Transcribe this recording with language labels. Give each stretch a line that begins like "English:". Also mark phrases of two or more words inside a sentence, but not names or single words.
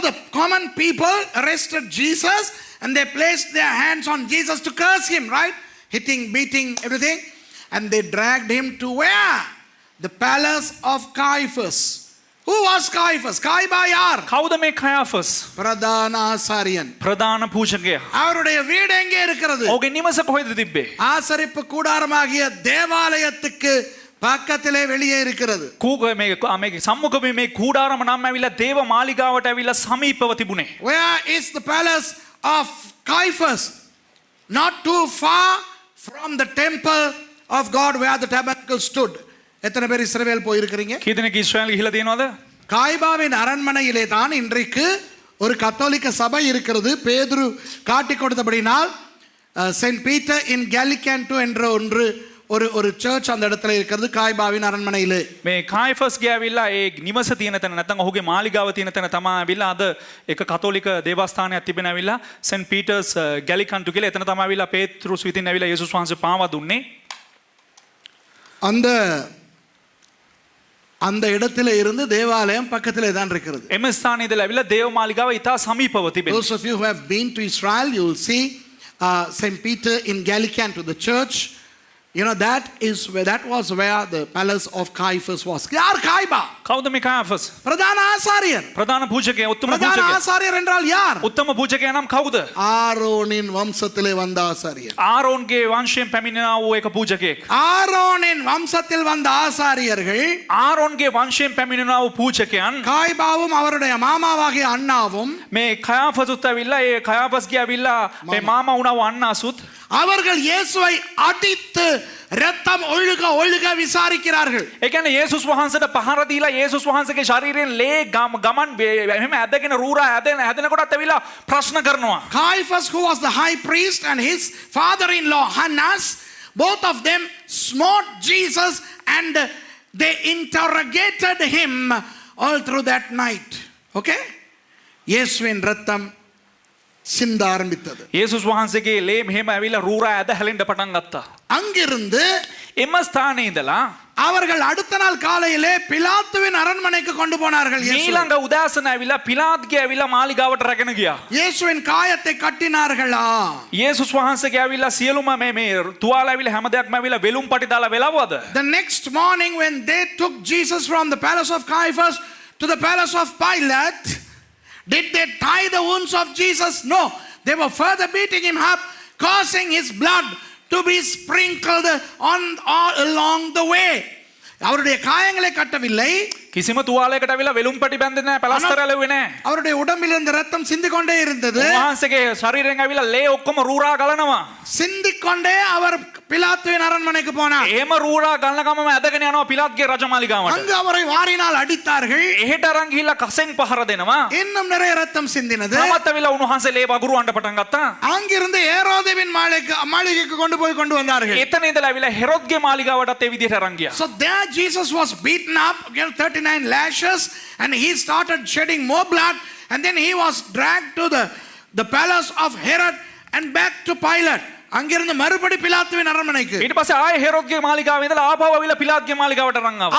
English: So the common people arrested Jesus and they placed their hands on Jesus to curse him, right? Hitting, beating, everything. And they dragged him to where? The palace of Caiaphas. Who was Caiaphas? Caiaphas யார்?
Sinhala: කවුද මේ කයාෆස්?
Tamil: பிரதான ஆசாரியன்.
Sinhala: ප්‍රධාන පූජකයා.
Tamil: அவருடைய வீடு எங்கே இருக்கிறது?
Sinhala: ඔහුගේ නිවස කොහෙද තිබ්බේ?
Tamil: ஆசரிப்பு கூடாரமாகிய தேவாலயத்துக்கு பக்கத்திலே வெளியே இருக்கிறது.
Sinhala: මේ සම්මුඛ මේ කූඩාරම නම් ඇවිල්ලා දේව මාලිගාවට ඇවිල්ලා සමීපව තිබුණේ.
English: Where is the palace of Caiaphas? Not too far from the temple of God where the tabernacle stood.
Tamil: எத்தனை பேர் இஸ்ரவேல் போயிருக்கிறீங்க?
Sinhala: කී දෙනෙක් ඊශ්‍රායල් ගිහිලා තියෙනවද?
Tamil: காய்பாவின் அரண்மனையிலே தான் இன்றைக்கு ஒரு கத்தோலிக்க சபை இருக்கிறது. பேதுரு காட்டிக் கொடுத்தபடினால் செயின்ட் பீட்டர் இன் கேலிகேன்டோ என்ற ஒரு சர்ச் அந்த இடத்துல இருக்கிறது காய்பாவின் அரண்மனையிலே.
Sinhala: මේ කායිෆස්ගේ ඇවිල්ලා ඒ නිවස තියෙන තැන නැත්නම් ඔහුගේ මාලිගාව තියෙන තැන තමයි ඇවිල්ලා අද එක කතෝලික දේවස්ථානයක් තිබෙන ඇවිල්ලා සෙන්ට් පීටර්ස් ගැලිකන්ටු කියලා එතන තමයි ඇවිල්ලා පේත්‍රුස් විසින් ඇවිල්ලා යේසුස් වහන්සේ පාවා දුන්නේ.
Tamil: அந்த இடத்துல இருந்து தேவாலயம் பக்கத்திலே தான் இருக்கிறது.
Sinhala: එම ස්ථානයේ ඉඳලා ඇවිල්ලා දේව මාලිගාව ඉතා සමීපව තිබෙනවා.
English: Those of you who have been to Israel, you will see St. Peter in Gallicantu, the church. You know, that was where the palace of Caiaphas was.
Tamil: யார் காய்பா?
Sinhala: කවුද මේ කායිෆස්?
Tamil: பிரதான ஆசாரியர்.
Sinhala: ප්‍රධාන පූජකයා, උත්තම
Tamil: பிரதான
Sinhala: පූජකයා.
Tamil: ஆசாரியர் என்றால் யார்?
Sinhala: උත්තම පූජකයා නම් කවුද?
Tamil: ஆரோனின் வம்சத்திலே வந்த ஆசாரியர்.
Sinhala: ආරෝන්ගේ වංශයෙන් පැමිණෙනා වූ එක පූජකයෙක්.
Tamil: ஆரோனின் வம்சத்தில் வந்த ஆசாரியர்கள்,
Sinhala: ආරෝන්ගේ වංශයෙන් පැමිණෙනා වූ පූජකයන්
Tamil: காய்பாவும் அவருடைய மாமாவாகிய அண்ணாவும்,
Sinhala: මේ කයාෆස්ුත් ඇවිල්ලා ඒ කයාෆස්ගේ ඇවිල්ලා මේ මාමා වුණා වූ අන්නාසුත්
Tamil: அவர்கள் இயேசுவை அடித்து ரத்தம் ஒழுக ஒழுக விசாரிக்கிறார்கள்.
Sinhala: ඒ කියන්නේ යේසුස් වහන්සේට පහර දීලා යේසුස් වහන්සේගේ ශරීරයෙන් ලේ ගමන් එහෙම ඇදගෙන රූරා හැදෙනකොටත් ඇවිල්ලා ප්‍රශ්න කරනවා.
English: Caiaphas, who was the high priest, and his father-in-law Hannas, both of them smote Jesus and they interrogated him all through that night.
Tamil: Okay? இயேசுவின் ரத்தம் சிந்த ஆரம்பித்தது.
Sinhala: යේසුස් වහන්සේගේ ලේ මෙහෙම ඇවිල්ලා රූරා ඇද හැලෙන්න පටන් ගත්තා.
Tamil: அங்கிருந்து
Sinhala: එම ස්ථානයේ ඉඳලා
Tamil: அவர்கள் அடுத்த நாள் காலையிலே பிலாத்துவின் அரண்மனைக்கு கொண்டு போனார்கள்.
Sinhala: ඊළඟ උදෑසන ඇවිල්ලා පිලාත්ගේ ඇවිල්ලා මාලිගාවට රැගෙන ගියා.
Tamil: இயேசுவின் காயத்தை கட்டினார்களா?
Sinhala: යේසුස් වහන්සේගේ ඇවිල්ලා සියලුම මේ තුවාල ඇවිල්ලා හැම දෙයක්ම ඇවිල්ලා වෙලුම් පටි දාලා වෙලවුවද?
English: The next morning when they took Jesus from the palace of Caiaphas to the palace of Pilate, did they tie the wounds of Jesus? No. They were further beating him up, causing his blood to be sprinkled on all along the way.
Tamil: அவருடைய காயங்களை கட்டவில்லை.
Sinhala: කිසිම තුවාලයකට ඇවිල්ලා වෙලුම් පටි බැඳෙන්නේ නැහැ, පලස්තර ඇලුවේ නැහැ.
Tamil: அவருடைய உடம்பில் இருந்த ரத்தம் சிந்திக் கொண்டே இருந்தது.
Sinhala: උන්වහන්සේගේ ශරීරයෙන් ඇවිල්ලා ලේ ඔක්කොම රූරා ගලනවා.
Tamil: சிந்திக் கொண்டே அவர் பிலாத்துவின் அரண்மனைக்கு போனார்.
Sinhala: එහෙම රූරා ගලන ගමම ඇදගෙන යනවා පිලාත්ගේ රජමාලිගාවට.
Tamil: அங்கு அவரை வாரினால் அடித்தார்கள்.
Sinhala: එහෙට අරන් ගිහිල්ලා කසෙන් පහර දෙනවා.
Tamil: இன்னும் நிறைய ரத்தம் சிந்தினது.
Sinhala: තමත් ඇවිල්ලා උන්වහන්සේ ලේ වගුරුවන්න පටන් ගත්තා.
Tamil: அங்கிருந்து ஏரோதேவின் மாளிகைக்கு கொண்டு வந்தார்கள்.
Sinhala: එතන ඉඳලා ඇවිල්ලා හෙරොද්ගේ මාලිගාවටත් ඒ විදිහට අරන් ගියා.
English: So there Jesus was beaten up, 39 lashes, and he started shedding more blood, and then he was dragged to the palace of Herod and back to Pilate.
Tamil: அங்கிருந்து மறுபடி பிலாத்துவின் அரண்மனைக்கு.
Sinhala: ඊට පස්සේ ආයේ හෙරොද්ගේ මාලිගාවේ ඉඳලා ආපහු ආවිලා පිලාත්ගේ මාලිගාවට අරන් ආවා.